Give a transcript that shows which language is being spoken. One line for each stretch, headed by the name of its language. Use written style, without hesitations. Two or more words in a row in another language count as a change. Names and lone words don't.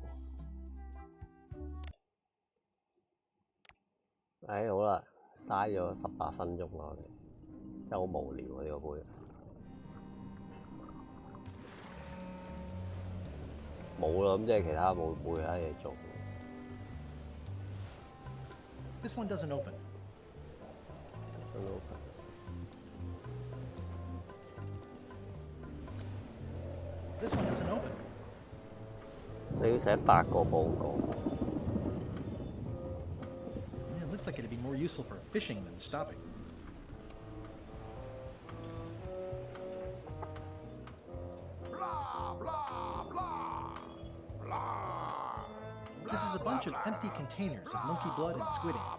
Cantonese: 好啦，嘥咗18分鐘啦，我哋真係好無聊啊！呢個杯冇啦，咁即係其他冇其他嘢做。
English: This one doesn't open. Doesn't open. This one doesn't open.
Cantonese: 你要寫8個報告。
English: Yeah, it looks like it'd be more useful for fishing than stopping. Blah, blah, blah, blah. This is a bunch of empty containers of monkey blood and squid ink.